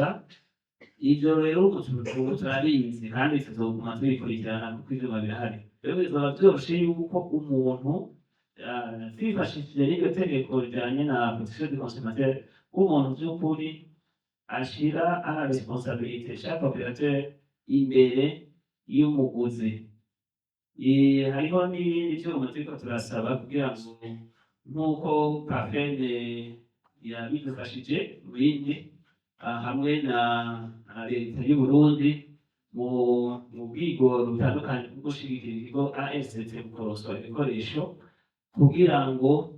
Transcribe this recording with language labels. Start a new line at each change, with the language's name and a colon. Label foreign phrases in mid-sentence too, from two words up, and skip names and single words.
Rundi: Ivyo rero ubu turabizi kandi tuzoguma tubikurikirana kuko ivyuma birahari. Rero bizoba vyoroshe yuko umuntu twifashishije n'iryo tegeko rijanye na
French: protection du consommateur,
Rundi: umuntu vy'ukuri ashira
French: à responsabilité chaque opérateur
Rundi: imbere y'umuguzi. Hariho n'ibindi vyuma turiko turasaba kugira ngo nk'uko Parfene yabidufashije mu bindi hamwe na leta y'u Burundi mu bwigoro butandukanye bwo gushigikira ikigo AST mu kuronswa ibikoresho kugira ngo